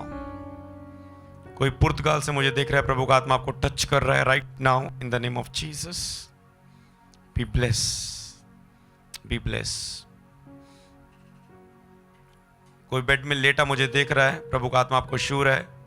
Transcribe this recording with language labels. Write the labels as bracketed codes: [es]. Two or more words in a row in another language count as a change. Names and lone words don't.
[hi] कोई पुर्तगाल से मुझे देख रहा है, प्रभु का आत्मा आपको टच कर रहा है [en] right now in the name of Jesus. Be bless, be bless. [hi] कोई बेड में लेटा मुझे देख रहा है, प्रभु का आत्मा आपको छू रहा है।